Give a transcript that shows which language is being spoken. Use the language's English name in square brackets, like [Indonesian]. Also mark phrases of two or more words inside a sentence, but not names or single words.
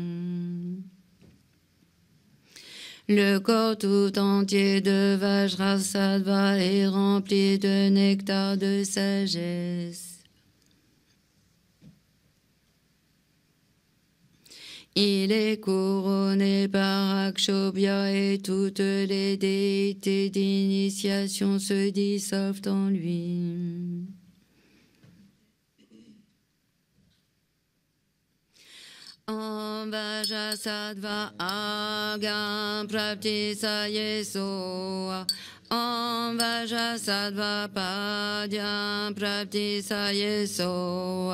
[French] Le corps tout entier de Vajrasattva est rempli de nectar de sagesse. Il est couronné par Akshobhya et toutes les déités d'initiation se dissolvent en lui. [Sanskrit] Om Vajrasattva Agam Praptisaye So. Om Vajrasattva Padyam Praptisaye So.